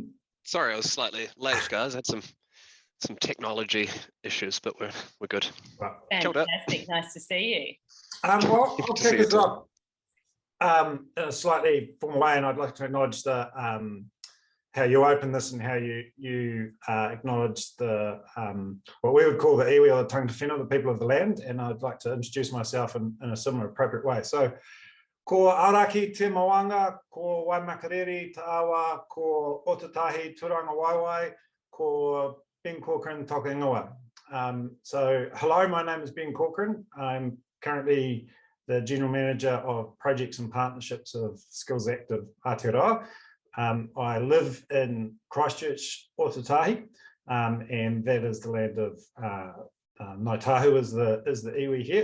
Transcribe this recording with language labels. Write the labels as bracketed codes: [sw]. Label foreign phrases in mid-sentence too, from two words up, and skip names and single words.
[en] Sorry, I was slightly late, guys. I had some technology issues, but we're good. Well, fantastic. Nice to see you. Well, I'll kick us off in a slightly formal way, and I'd like to acknowledge the how you open this and how you acknowledge the what we would call the iwi or the [mi] tangata whenua, [en] the people of the land, and I'd like to introduce myself in a similar appropriate way. So, [mi] ko Araki te Mawanga, ko Waimakariri te Awa, ko Otatahi Turanga Waiwai, ko Ben Corcoran toka ingoa. [en] So, hello, my name is Ben Corcoran. I'm currently the General Manager of Projects and Partnerships of Skills Active AOTEAROA. I live in Christchurch, Otatahi, and that is the land of Ngāi Tahu is the iwi here.